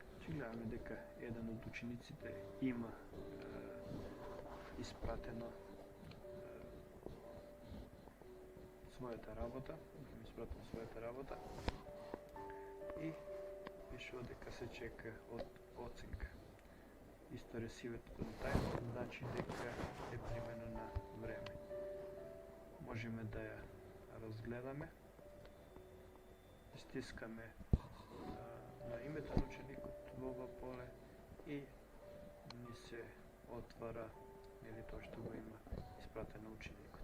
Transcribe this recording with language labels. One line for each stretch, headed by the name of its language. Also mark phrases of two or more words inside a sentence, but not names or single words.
Macedonian: гледаме дека еден од учениците има испратено својата работа, и пишува дека се чека од оценка. Исто
English: received on time
Macedonian: значи дека е примено на време. Можеме да ја разгледаме, стискаме на името на ученикот во ова поле и ни се отвара или тоа што го има испратено ученикот.